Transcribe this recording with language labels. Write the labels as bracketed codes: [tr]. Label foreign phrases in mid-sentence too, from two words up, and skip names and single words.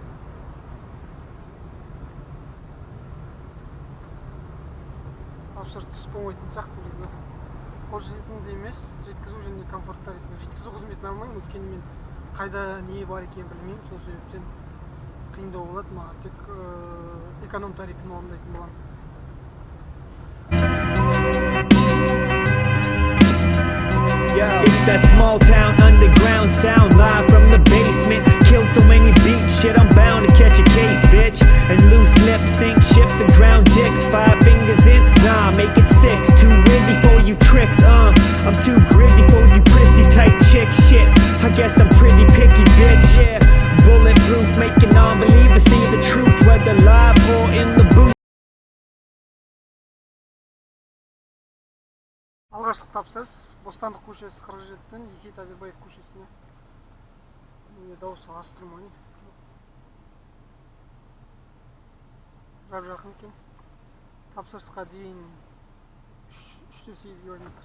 [kk] Тапсырыс түспомайтын сияқты бізде. Қолжетімді емес, жеткізу және комфорт тарифі. Жеткізу қызметін алмаймын, өйткені мен қайда не бар екенін білмеймін. Сол себептен қиындау болады. Маған тек эконом тарифін орындайтын боламын. [en] It's that small town underground sound, live from the basement. Killed so many beats, shit, I'm bound to catch a case, bitch. And loose lips sink ships and drown dicks. 5 fingers in, tricks, I'm too gritty for you prissy type chick shit. I guess I'm pretty picky, bitch, yeah. Bulletproof, making non-believers see the truth, whether live or in the booth. [kk] Алғашқы тапсырыс Бостандық көшесі 47-тен Есет Әзірбаев көшесіне. Міне дауысы аз тұрмай. Жап жақын екен. Тапсырысқа дейін 3-8 километр.